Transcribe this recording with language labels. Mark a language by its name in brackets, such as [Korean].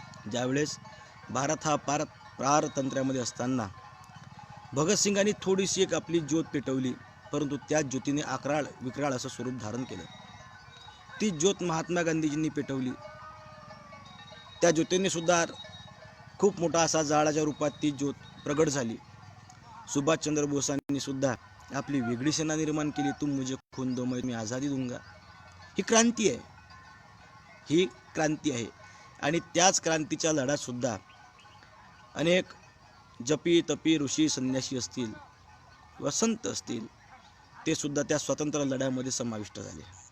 [Marathi] ज्यावेळेस भारत हा पारतंत्र्यामध्ये असताना भगतसिंगांनी थोडीशी एक आपली ज्योत पेटवली, परंतु त्या ज्योतीने अक्राळ विक्राळ असं स्वरूप धारण केलं. ती ज्योत महात्मा गांधीजींनी पेटवली. त्या ज्योतीने सुद्धा खूप मोठा असा जाळाच्या रूपात ती ज्योत प्रगट झाली. सुभाषचंद्र बोसांनी सुद्धा आपली वेगळी सेना निर्माण केली. [Hindi] तुम मुझे खून दो मैं आझादी दूंगा. [Marathi] ही क्रांती आहे, ही क्रांती आहे. आणि त्याच क्रांतीच्या लढ्यात सुद्धा अनेक जपी तपी ऋषी संन्यासी असतील किंवा संत असतील, ते सुद्धा त्या स्वातंत्र्य लढ्यामध्ये समाविष्ट झाले.